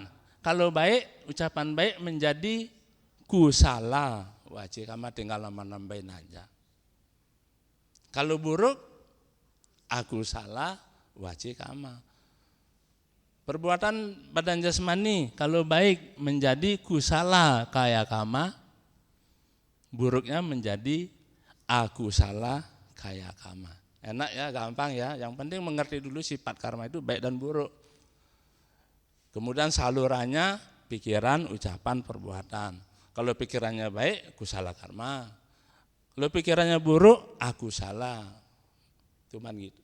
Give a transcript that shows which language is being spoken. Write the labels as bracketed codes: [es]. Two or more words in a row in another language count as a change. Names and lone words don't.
[id] Kalau baik, ucapan baik menjadi [pi] kusala wajib karma, [id] tinggal nambahin aja. [pi] Kalau buruk, akusala wajib karma. [id] Perbuatan badan jasmani kalau baik menjadi [pi] kusala kaya kama, buruknya menjadi akusala kaya kama. [id] Enak ya, gampang ya. Yang penting mengerti dulu sifat karma itu baik dan buruk. Kemudian salurannya pikiran, ucapan, perbuatan. Kalau pikirannya baik, [pi] kusala karma. [id] Kalau pikirannya buruk, akusala. Cuman gitu.